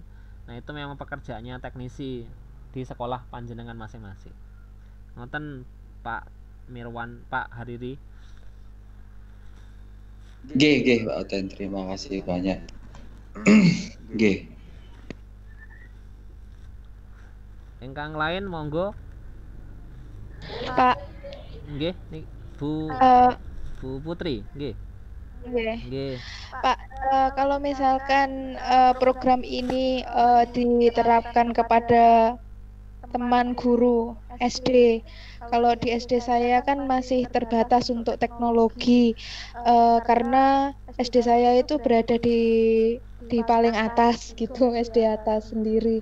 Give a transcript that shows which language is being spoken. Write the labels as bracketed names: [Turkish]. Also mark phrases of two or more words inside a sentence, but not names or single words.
[Indonesian] Nah itu memang pekerjaannya teknisi di sekolah panjenengan masing-masing. [Javanese] Ngoten Pak Mirwan, Pak Hariri. [Indonesian] G Pak Oten, terima kasih banyak. G. [Javanese] Ingkang lain monggo. [Indonesian] Pak. [Javanese] Nggih, Bu Putri, nggih. Nggih. [Indonesian] Pak, kalau misalkan program ini diterapkan kepada teman guru SD, kalau di SD saya kan masih terbatas untuk teknologi, karena SD saya itu berada di paling atas gitu, SD atas sendiri.